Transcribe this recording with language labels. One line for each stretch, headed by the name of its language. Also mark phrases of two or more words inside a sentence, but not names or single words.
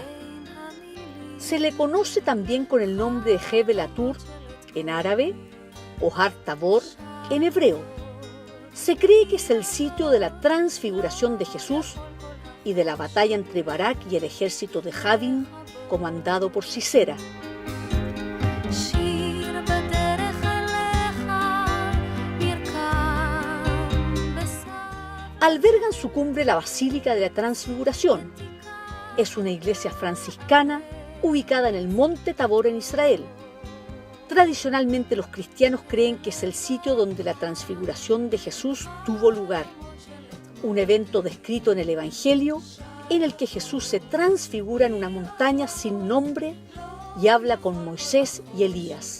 Spanish: Se le conoce también con el nombre de Jebel Atur en árabe o Har Tabor en hebreo. Se cree que es el sitio de la transfiguración de Jesús y de la batalla entre Barak y el ejército de Jabin, comandado por Sisera.
Hebrew: שיר בדרך אליך, נרקם בסף.
Spanish: Alberga en su cumbre la Basílica de la Transfiguración. Es una iglesia franciscana ubicada en el Monte Tabor en Israel. Tradicionalmente los cristianos creen que es el sitio donde la transfiguración de Jesús tuvo lugar, un evento descrito en el Evangelio en el que Jesús se transfigura en una montaña sin nombre y habla con Moisés y Elías.